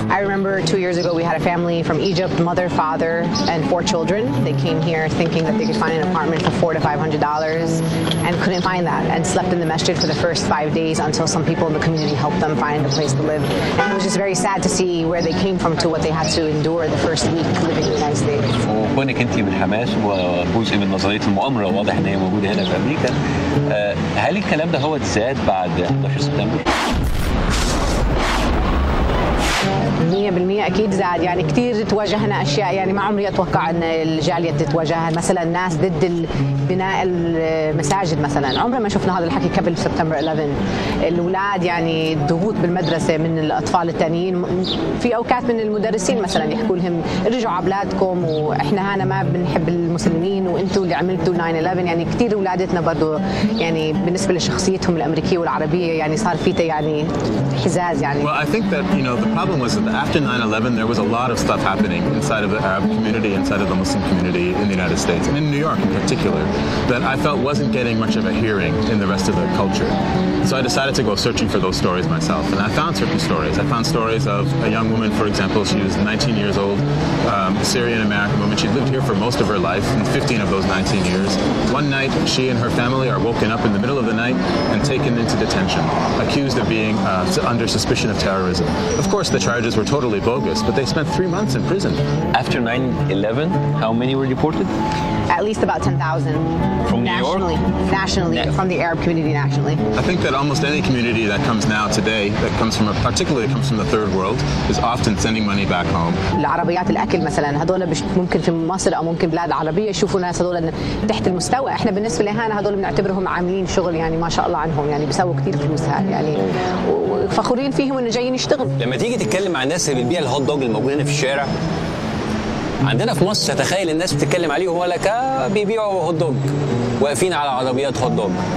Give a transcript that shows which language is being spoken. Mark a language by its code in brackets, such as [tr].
[en] I remember 2 years ago we had a family from Egypt, mother, father, and 4 children. They came here thinking that they could find an apartment for $400 to $500 and couldn't find that, and slept in the masjid for the first 5 days until some people in the community helped them find a place to live. And it was just very sad to see where they came from to what they had to endure the first week living in the United States. [ar] وكونك انت من حماس وجزء من نظريه المؤامره، واضح ان هي موجوده هنا في امريكا. هل الكلام ده هو زاد بعد 11 سبتمبر؟ 100% اكيد زاد. يعني كثير تواجهنا اشياء يعني ما عمري اتوقع ان الجاليه تتواجهها، مثلا ناس ضد بناء المساجد مثلا، عمرنا ما شفنا هذا الحكي قبل سبتمبر 11. الاولاد يعني ضغوط بالمدرسه من الاطفال الثانيين، في اوقات من المدرسين مثلا يحكوا لهم ارجعوا على اولادكم واحنا هنا ما بنحب المسلمين وانتم اللي عملتوا 9/11. يعني كثير اولادتنا برضه يعني بالنسبه لشخصيتهم الامريكيه والعربيه يعني صار في يعني حزاز يعني. [en] Well, I think that the problem was that after 9/11 9/11, there was a lot of stuff happening inside of the Arab community, inside of the Muslim community in the United States, and in New York in particular, that I felt wasn't getting much of a hearing in the rest of the culture. So I decided to go searching for those stories myself, and I found certain stories. I found stories of a young woman, for example. She was 19 years old, Syrian-American woman. She'd lived here for most of her life, in 15 of those 19 years. One night, she and her family are woken up in the middle of the night and taken into detention, accused of being under suspicion of terrorism. Of course, the charges were totally bogus, but they spent 3 months in prison. After 9/11, how many were deported? At least about 10,000. From New York? Nationally, from the Arab community nationally. I think that almost any community that comes now today, that comes from particularly comes from the third world, is often sending money back home. [ar] العربيات الأكل مثلا هذول ممكن في مصر أو ممكن بلاد عربية يشوفوا ناس هذول تحت المستوى، إحنا بالنسبة لهنا هذول بنعتبرهم عاملين شغل يعني ما شاء الله عنهم، يعني بيسووا كثير فلوس يعني وفخورين فيهم إنه جايين يشتغلوا. لما تيجي تتكلم مع الناس اللي بتبيع الهوت دوج الموجود هنا في الشارع عندنا في مصر، تتخيل الناس بتتكلم عليهم ولا بيبيعوا هوت دوج واقفين على عربيات هوت دوج.